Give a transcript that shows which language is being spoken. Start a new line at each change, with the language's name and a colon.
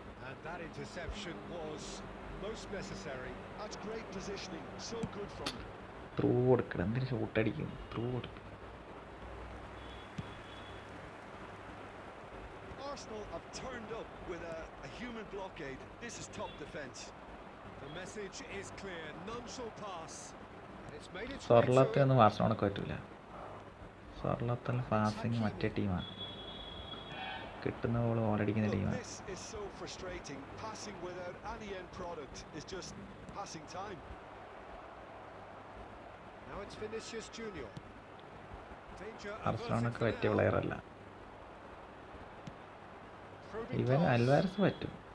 English: And that interception was most necessary. That's great positioning, so good from him.
Malayalam: Through കൊടുക്കണം, എന്തിനു ഷൂട്ടടിക്കും, through കൊടുക്കും.
English: Arsenal have turned up with a human blockade. This is top defence. The message is clear, none shall pass. And it's made its way
Malayalam: സ്വർലോത്തൊന്നും ബാർസലോണക്ക് പറ്റൂല. സ്വർലോത്തിൽ passing മറ്റേ ടീമാണ്, കിട്ടുന്ന ball ഓളടിക്കുന്ന ടീമാണ്.
English: This is so frustrating. Passing without any end product is just passing time. Now it's Vinicius Junior.
Malayalam: ബാർസലോണക്ക് പറ്റിയ player അല്ല. ഇവൻ Alvarez പറ്റും.